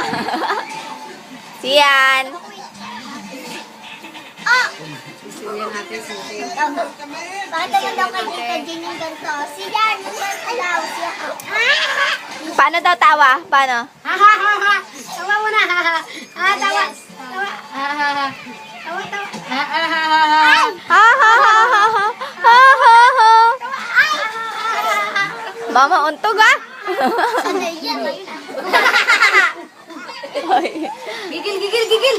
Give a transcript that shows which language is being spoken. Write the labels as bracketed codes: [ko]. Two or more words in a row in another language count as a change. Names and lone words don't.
[tl] Si Yan. Oh! Sisiyan natin sisi. Paano yun daw kay Tita Jean yung ganito? Si Yan! Yung ganito daw siya. Paano daw tawa? Paano? Ha ha ha ha! Tawa mo na! Ha ha ha! Ha, tawa! Tawa! Ha ha ha! Tawa, tawa! Ha ha ha ha ha! Ha ha ha ha ha ha ha ha. Mama untog ah. Ano yan? Ay. Gigil, gigil, gigil!